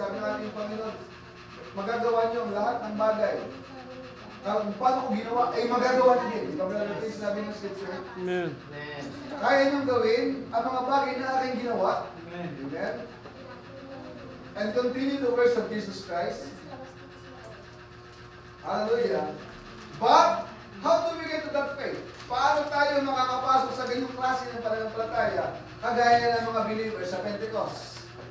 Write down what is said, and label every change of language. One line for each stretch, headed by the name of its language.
Filipino: Sabi ng ating Panginoon, magagawa niyo ang lahat ng bagay. Kung paano ko ginawa, ay magagawa niyo din. Di ba natin sinabi ng Scripture? Amen. Kaya niyong gawin ang mga bagay na aking ginawa. Amen. Amen.
English: And continue the words of Jesus Christ. Hallelujah. But, how do we get to that faith?
Filipino: Paano tayo makakapasok sa ganyang klase ng pananampalataya kagaya ng mga believers sa Pentecost?